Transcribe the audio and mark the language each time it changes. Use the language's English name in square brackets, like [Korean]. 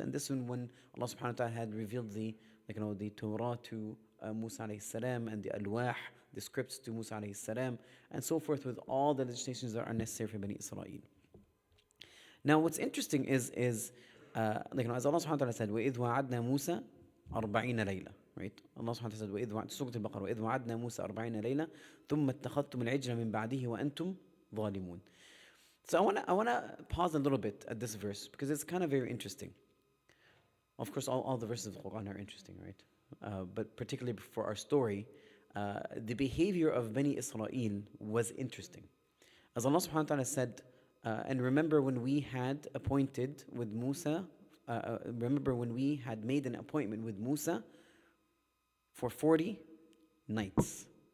[English] And this one when Allah subhanahu wa ta'ala had revealed the Torah to Musa alayhi salam and the alwah, the scripts to Musa alayhi salam, and so forth, with all the legislations that are necessary for Bani Israel. Now what's interesting is as Allah subhanahu wa ta'ala said, [Arabic] وَإِذْ وَعَدْنَا مُوسَى 40 لَيْلَةً, [English] right? [Arabic] Allah subhanahu wa ta'ala said, Surah Al-Baqarah, وَإِذْ وَعَدْنَا مُوسَى 40 لَيْلَةً ثُمَّ اتَّخَذْتُمُ الْعِجْلَ مِنْ بَعْدِهِ وَأَنْتُمْ ظَالِمُونَ. [English] So I wanna pause a little bit at this verse because it's kind of very interesting. Of course, all the verses of the Quran are interesting, right? But particularly for our story, the behavior of Bani Israel was interesting. As Allah subhanahu wa ta'ala said, and remember when we had appointed with Musa, remember when we had made an appointment with Musa for 40 nights.